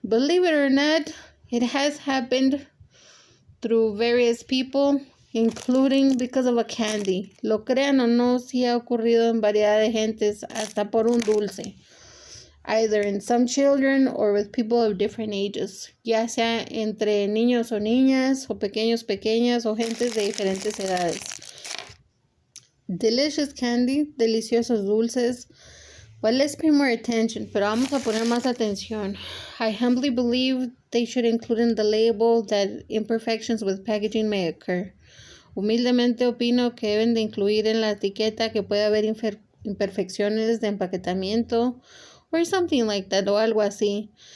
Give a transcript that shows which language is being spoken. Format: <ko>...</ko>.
<en>Believe it or not, it has happened through various people, including because of a candy.</en> <es>Lo crean o no, sí ha ocurrido en variedad de gentes, hasta por un dulce.</es> <en>Either in some children or with people of different ages,</en> <es>ya sea entre niños o niñas, o pequeñas, o gentes de diferentes edades.</es> <en>Delicious candy,</en> <es>deliciosos dulces.</es> <en>But let's pay more attention,</en> <es>pero vamos a poner más atención.</es> <en>I humbly believe they should include in the label that imperfections with packaging may occur.</en> <es>Humildemente opino que deben de incluir en la etiqueta que puede haber imperfecciones de empaquetamiento,</es> <en>or something like that,</en> <es>o algo así.</es>